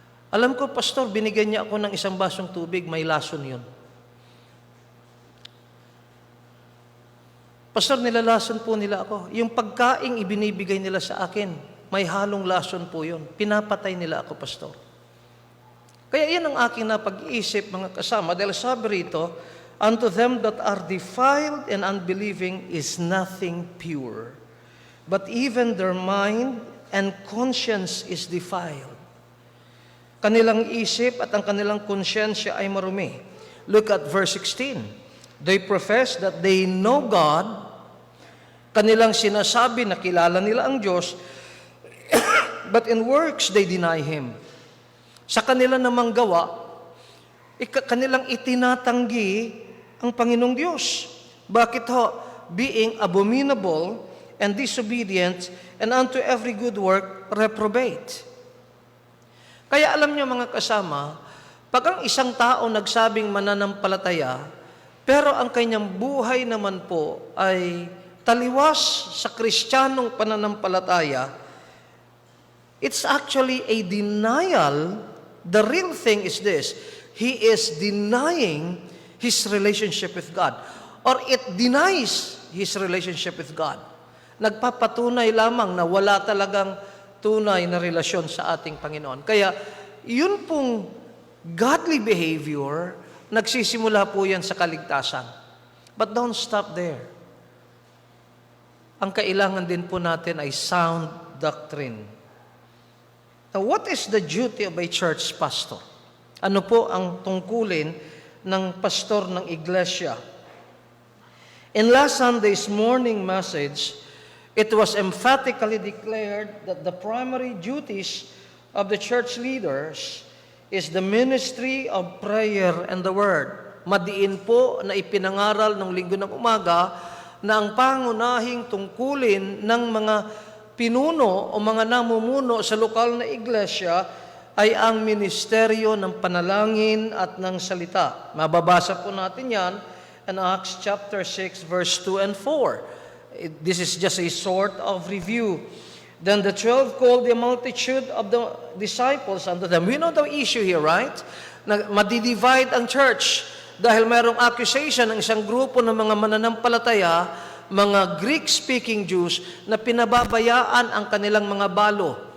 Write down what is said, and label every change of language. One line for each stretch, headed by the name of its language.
Filipino: Alam ko, pastor, binigyan niya ako ng isang basong tubig, may lason yun. Pastor, nilalason po nila ako. Yung pagkaing ibinibigay nila sa akin, may halong lason po yun. Pinapatay nila ako, pastor. Kaya yan ang aking napag-iisip, mga kasama, dahil sabi rito,
English: unto them that are defiled and unbelieving is nothing pure, but even their mind and conscience is defiled.
Filipino: Kanilang isip at ang kanilang konsyensya ay marumi.
English: Look at verse 16. They profess that they know God.
Filipino: Kanilang sinasabi na kilala nila ang Diyos,
English: but in works they deny Him.
Filipino: Sa kanila namang gawa, kanilang itinatanggi ang Panginoong Diyos. Bakit ho?
English: Being abominable and disobedient and unto every good work reprobate.
Filipino: Kaya alam niyo mga kasama, pag ang isang tao nagsabing mananampalataya, pero ang kanyang buhay naman po ay taliwas sa Kristiyanong pananampalataya,
English: it's actually a denial. The real thing is this: he is denying his relationship with God, or it denies his relationship with God.
Filipino: Nagpapatunay lamang na wala talagang tunay na relasyon sa ating Panginoon. Kaya, yun pong godly behavior, nagsisimula po yan sa kaligtasan.
English: But don't stop there.
Filipino: Ang kailangan din po natin ay sound doctrine.
English: Now, what is the duty of a church pastor?
Filipino: Ano po ang tungkulin ng pastor ng iglesia?
English: In last Sunday's morning message, it was emphatically declared that the primary duties of the church leaders is the ministry of prayer and the word.
Filipino: Madiin po na ipinangaral ng linggo ng umaga na ang pangunahing tungkulin ng mga pinuno o mga namumuno sa lokal na iglesia ay ang ministeryo ng panalangin at ng salita. Mababasa po natin yan
English: in Acts chapter 6, verse 2 and 4. This is just a sort of review. Then the 12 called the multitude of the disciples unto them. We know the issue here, right?
Filipino: Na madidivide ang church dahil mayroong accusation ng isang grupo ng mga mananampalataya, mga Greek-speaking Jews, na pinababayaan ang kanilang mga balo.